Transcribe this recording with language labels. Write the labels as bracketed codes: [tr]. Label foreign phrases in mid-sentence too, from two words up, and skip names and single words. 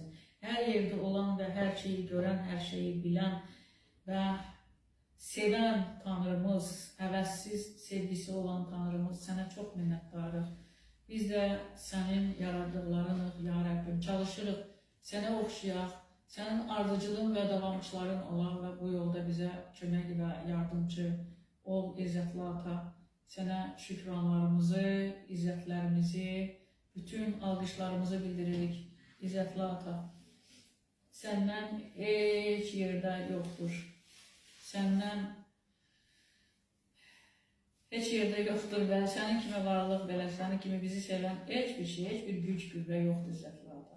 [tr] Her yerde olan ve her şeyi gören, her şeyi bilen ve seven Tanrımız, [az] əvəzsiz sevgisi olan Tanrımız, [tr] sana çok minnettarıq. [az] Biz de senin yarattıqlarınıq, ya Rabbim, çalışırıq, sənə oxşayaq, senin ardıcılığın ve davamçıların olan ve bu yolda bize kömək və yardımcı ol, İzzətli Ata. Sənə şükranlarımızı, izzətlərimizi, bütün alqışlarımızı bildiririk, İzzətli Ata. Səndən heç yerdə yoxdur. Səndən heç yerdə yoxdur və sənin kimi varlıq belə, sənin kimi bizi sevən heç bir şey, heç bir güc, qüvvə yoxdur, İzzətli Ata.